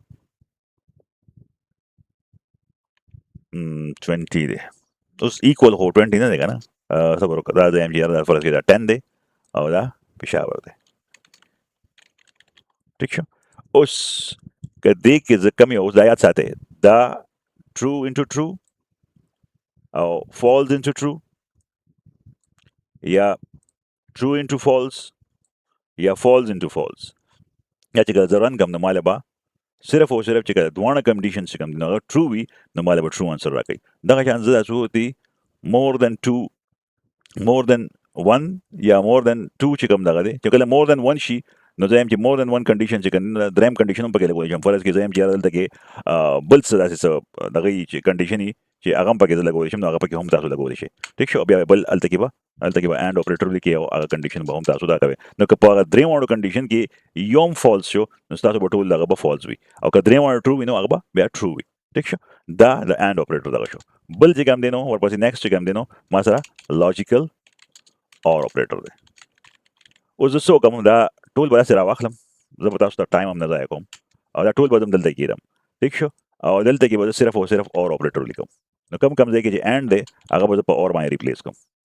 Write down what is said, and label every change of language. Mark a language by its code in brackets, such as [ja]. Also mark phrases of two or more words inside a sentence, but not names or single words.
[ps] 20 دی اوس ایکوال هو 20 نه دی کنه صبر وکړه دا زم چیرې دا فرض کې دا 10 دی او دا پېښور دی ٹھیک شو اوس که دې کې زه کم یو اوس دا یاد ساتئ دا [en] true into true [ps] او [en] false into true [ps] یا [en] true into false [ps] یا [en] false into false [ps] یا چې کله زه رن کم نو ماله به صرف او صرف چې کله دواړه کنډیشن چې کوم دي نو هغه true وي نو ماله به [en] true answer [ps] راکوي دغه شان زه داسې وکړي [en] more than two more than one [ps] یا [en] more than two [ps] چې کوم دغه دی چې کله more [en] than one [ps] شي نو زه یم چې [en] more than one condition [ps] چې کوم دریم کنډیشن هم پکې لګولی شم فرض کې زه یم چې یاره دلته کې بل څه داسې څه دغه یي چې کنډیشن یي چې هغه هم پکې زه لګولی شم نو هغه پکې هم تاسو لګولی شئ ټیک شو بیا بل هلته کې به [en] AND operator [ps] لیکي او هغه کنډیشن به هم تاسو دا کوئ نو که په هغه دریم واړو کنډیشن کې یو هم فالس شو نو ستاسو به ټول هغه به فالس وي او که دریم واړو ټرو وي نو هغه به بیا ټرو وي ټیک شو دا د [en] AND operator [ps] دغه شو بل چې کوم دی نو ورپسې نیکسټ چې کوم دی نو ما سره [en] logical OR operator [ps] دی اوس زه څه وکړم دا ټول به داسې راواخلم زه به تاسو ته ټایم هم نه ضایع کوم او دا ټول به دلته کېږدم ټیک شو او دلته کې به زه صرف او صرف [en] OR operator [ps] لیکم نو کم ځای کې چې اینډ دی هغه به زه په اور باندې ریپلیس کوم